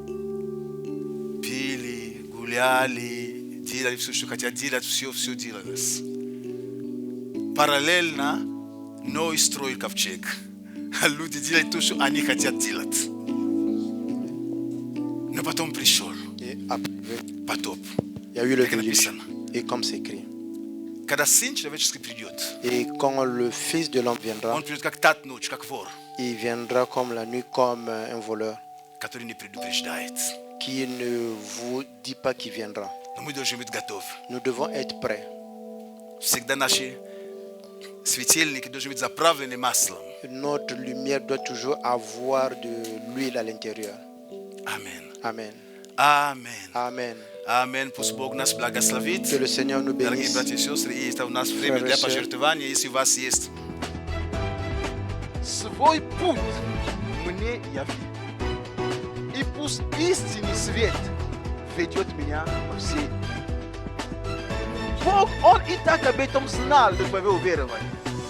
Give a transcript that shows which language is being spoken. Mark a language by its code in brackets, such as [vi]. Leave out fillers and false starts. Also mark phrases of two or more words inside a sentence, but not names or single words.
[ru] Пили, гуляли, делали все, что хотят делать, все делалось. Параллельно Ной строил ковчег. А люди делали то, что они хотят делать. Но потом пришел потоп. [fr] Il y a eu le [ru] Как [fr] déluge. [ru] написано. [fr] Et comme c'est écrit. [ru] Когда Сын Человеческий придет, [fr] Et quand le Fils de l'homme viendra, [ru] Он придет как тать ночь, как вор, [fr] il viendra comme la nuit, comme un voleur, [ru] который не предупреждает. [fr] qui ne vous dit pas qu'il viendra. [ru] Но мы должны быть готовы. [fr] Nous devons être prêts. [ru] Всегда наши светильники должны быть заправлены маслом. [fr] Notre lumière doit toujours avoir de l'huile à l'intérieur. [ru] Аминь. [fr] Amen. [ru] Аминь. [fr] Amen. [ru] Аминь. Пусть Бог нас благословит. [fr] Que le Seigneur nous [ru] Дорогие [fr] bénisse. [ru] братья и сестры, и это у нас время для пожертвования, если у вас есть. Свой путь мне яви. И пусть истинный свет ведет меня во все. Бог, Он и так об этом знал до твоего уверования.